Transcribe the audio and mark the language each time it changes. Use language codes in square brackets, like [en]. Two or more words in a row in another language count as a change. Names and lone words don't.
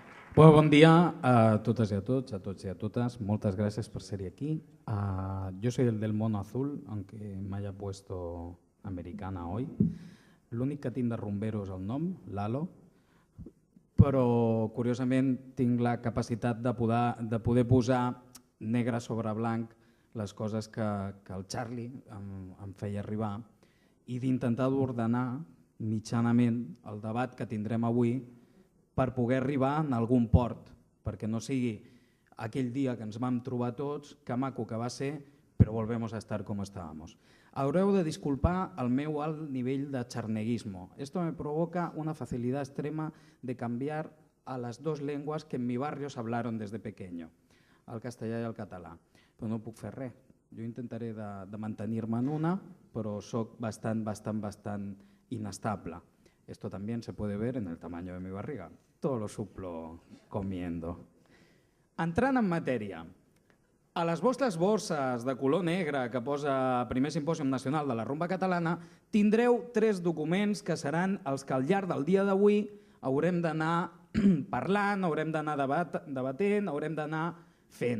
[ca] Bon dia a totes i a tots i a totes. Moltes gràcies per ser aquí. [es] Yo soy el del mono azul, aunque me haya puesto americana hoy. [ca] L'únic que tinc de rumbero és el nom, Lalo, però curiosament tinc la capacitat de poder posar negre sobre blanc les coses que el Charlie em feia arribar i d'intentar d'ordenar mitjanament el debat que tindrem avui per poder arribar en algun port, perquè no sigui aquell dia que ens vam trobar tots, que maco que va ser, però [es] volvemos a estar como estábamos. [ca] Haureu de disculpar el meu alt nivell de charneguismo. [es] Esto me provoca una facilidad extrema de cambiar a las dos lenguas que en mi barrio se hablaron desde pequeño, [ca] el castellà i el català. Però no puc fer res. Jo intentaré de mantenir-me en una, però soc bastant inestable. [es] Esto también se puede ver en el tamaño de mi barriga. Todo lo suplo comiendo. [ca] Entrant en matèria, a les vostres borses de color negre que posa Primer Simpòsium Nacional de la Rumba Catalana tindreu 3 documents que seran els que al llarg del dia d'avui haurem d'anar parlant, haurem d'anar debatent, haurem d'anar fent.